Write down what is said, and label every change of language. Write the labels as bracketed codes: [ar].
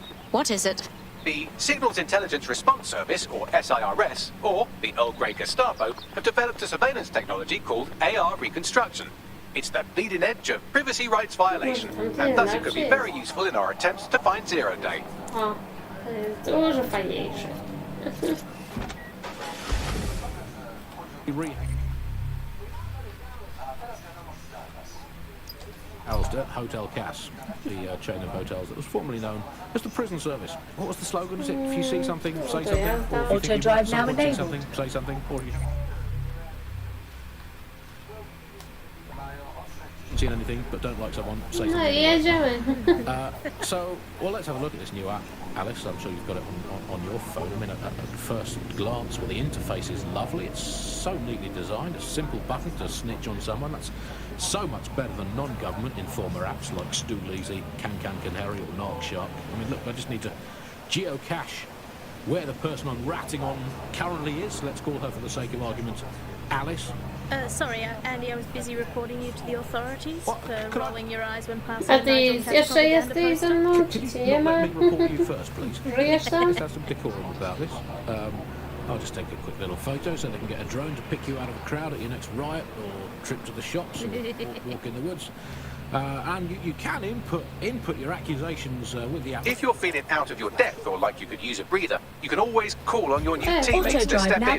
[en] What is it? The Signals Intelligence Response Service, or SIRS, or the Earl Grey Gestapo, have developed a surveillance technology called AR reconstruction. It's the bleeding edge of privacy rights violation, and thus it could be very useful in our attempts to find Zero Day. [pl] O, to jest dużo fajniejsze. [en] Alsder, Hotel Cass, the chain of hotels that was formerly known as the prison service. What was the slogan? Is it, if you see something, say something? Or if you think you might see something, say something? Or if you seen anything but don't like someone, say something. [pl] No, jedziemy. [en] So, well, let's have a look at this new app, Alice. I'm sure you've got it on your phone. I mean, at first glance, well, the interface is lovely. It's so neatly designed. A simple button to snitch on someone. That's so much better than non-government informer apps like Stool-Easy, Can-Can-Canary or Narc-Shark. I mean, look, I just need to geocache where the person I'm ratting on currently is. Let's call her, for the sake of argument, Alice. Sorry, Andy, I was busy reporting you to the authorities for rolling your eyes when passing. [pl] Adi, jeszcze jesteś ze mną, czy cię nie ma? [en] Let me report you first, please. [pl] Żyjesz tam? [en] Let's have some decorum about this. I'll just take a quick little photo so they can get a drone to pick you out of a crowd at your next riot or trip to the shops or walk in the woods. And you can input your accusations with the app. If you're feeling out of your depth or like you could use a breather, you can always call on your new teammates to step in.